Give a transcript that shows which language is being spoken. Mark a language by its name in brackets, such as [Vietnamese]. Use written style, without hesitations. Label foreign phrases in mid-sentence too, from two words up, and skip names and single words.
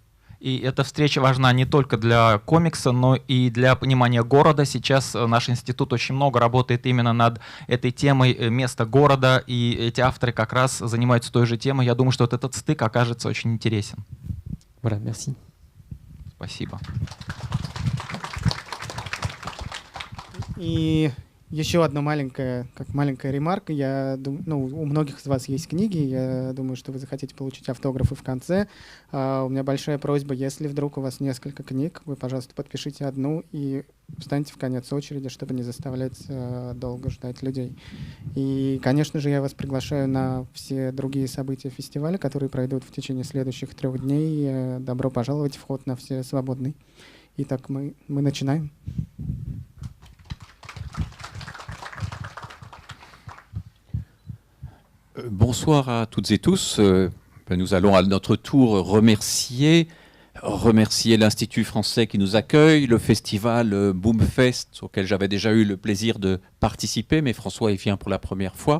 [Russian] И эта встреча важна не только для комикса, но и для понимания города. Сейчас наш институт очень много работает именно над этой темой места города, и эти авторы как раз занимаются той же темой. Я думаю, что вот этот стык окажется очень интересен. Voilà, merci. Спасибо. И еще одна маленькая ремарка. У многих из вас есть книги. Я думаю, что вы захотите получить автографы в конце. У меня большая просьба, если вдруг у вас несколько книг, вы, пожалуйста, подпишите одну и встаньте в конец очереди, чтобы не заставлять долго ждать людей. И, конечно же, я вас приглашаю на все другие события фестиваля, которые пройдут в течение следующих 3 дней. Добро пожаловать, вход на все свободный. Итак, мы начинаем. [French] Bonsoir à toutes et tous. Nous allons à notre tour remercier l'Institut français qui nous accueille, le festival Boomfest auquel j'avais déjà eu le plaisir de participer, mais François y vient pour la première fois.